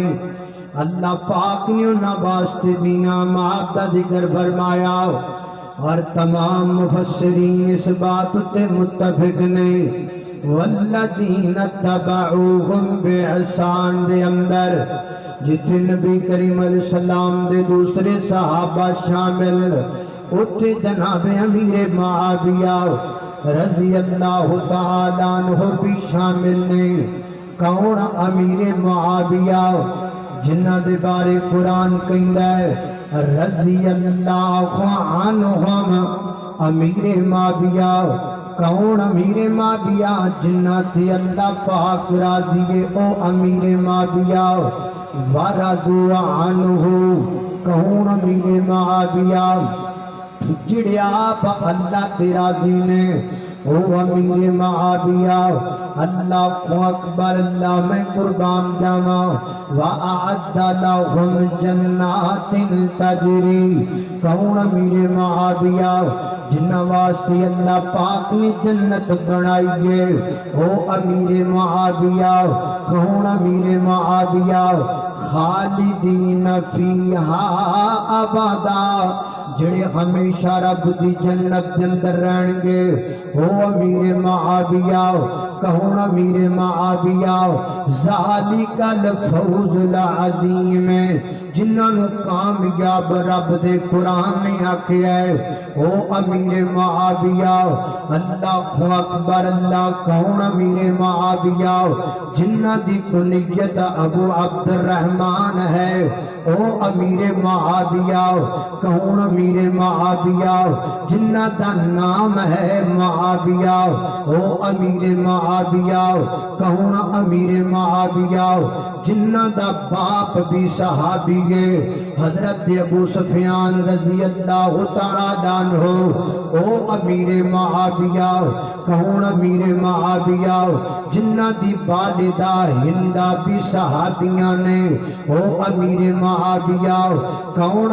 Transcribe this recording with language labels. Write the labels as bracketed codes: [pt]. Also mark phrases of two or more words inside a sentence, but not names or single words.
[pa] اللہ پاک نے اونہاں واسطے انعامات دا ذکر فرمایا اور تمام مفسرین اس بات اتے متفق نے [ar] والذين اتبعوهم بإحسان [pa] دے اندر جتھے نبی کریم علیہ السلام دے دوسرے صحابہ شامل اوتھے جناب امیر معاویہ [ar] رضي الله تعالى عنه [pa] بھی شامل نے. کون امیر معاویہ جنہاں دے بارے قرآن کہندا ہے [ar] رضي الله عنهم [pa] امیر معاویہ. کون امیر معاویہ جنہاں تے اللہ پاک راضی ہے او امیر معاویہ. [ar] ورضوا عنه [pa] کون امیر معاویہ جہڑے آپ اللہ تے راضی نے او امیر معاویہ. [ar] الله أكبر, [pa] اللہ میں قربان جاواں. [ar] وأعد لهم جنات تجري. [pa] کون امیر معاویہ جنہاں واسطے اللہ پاک نے جنت بنائی ہے او امیر معاویہ. کون امیر معاویہ [ar] خالدين فيها أبدا [pa] جہڑے ہمیشہ رب دی جنت دے اندر رہنگے او امیر معاویہ. کون امیر معاویہ [ar] ذلك الفوز العظيم [pa] جنہاں نوں کامیاب رب دے قرآن نے آکھیا ہے او امیر معاویہ. [ar] الله أكبر, [pa] اللہ کون امیر معاویہ جنہاں دی کنیت ابو عبدالرحمن ہے او امیر معاویہ. کون امیر معاویہ جنہاں دا ناں ہے معاویہ او امیر معاویہ. کون امیر معاویہ جنہاں دا باپ بھی صحابی دیئے حضرت ابو سفیان [ar] رضی اللہ تعالیٰ عنہ [pa] او امیر معاویہ کون امیر معاویہ جنہ دی والدہ ہندہ بھی صحابیاں نے او امیر معاویہ کون